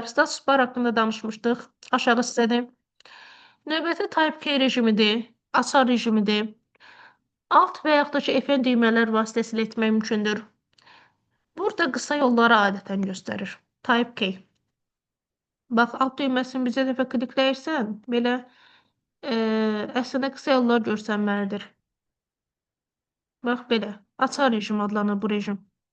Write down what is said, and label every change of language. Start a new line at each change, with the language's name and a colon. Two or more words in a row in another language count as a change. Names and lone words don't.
Azerbaijani: Status bar haqqında danışmışdıq. Aşağı sizədir. Növbəti
English: type key
Azerbaijani: rejimidir, açar rejimidir. Alt və yaxud da ki, FN düymələr vasitəsilə etmək mümkündür. Burada qısa yolları adətən göstərir.
English: Type key.
Azerbaijani: Bax, alt düyməsini bizə dəfə klikləyirsən, belə əslində qısa yollar görsənməlidir. Bax, belə. Açar rejim adlanır bu rejim.